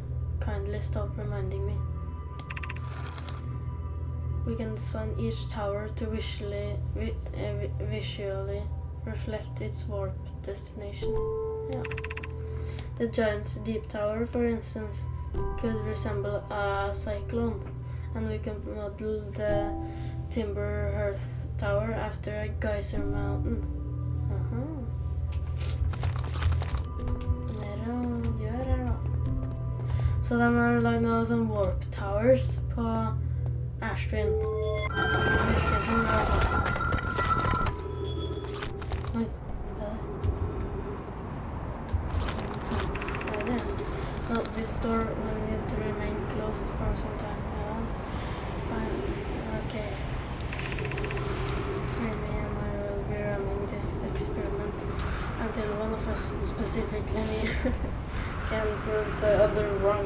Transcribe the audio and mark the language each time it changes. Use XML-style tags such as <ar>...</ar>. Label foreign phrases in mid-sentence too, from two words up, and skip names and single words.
<en>Kindly stop reminding me. We can design each tower to visually reflect its warp destination. Yeah. The Giant's Deep Tower, for instance, could resemble a cyclone, and we can model the Timber Hearth Tower after a geyser mountain.</en> <no>Mer å gjøre her, da. Så de har laget noen sånne</no> <en>warp towers</en> <no>på Ash Twin. Det virker som det var sånn. Oi, hva er det?</no> <en>No, this door will need to remain closed for some time. Fine. Okay. Remy and I will be running this experiment until one of us, specifically me, can prove the other wrong.</en>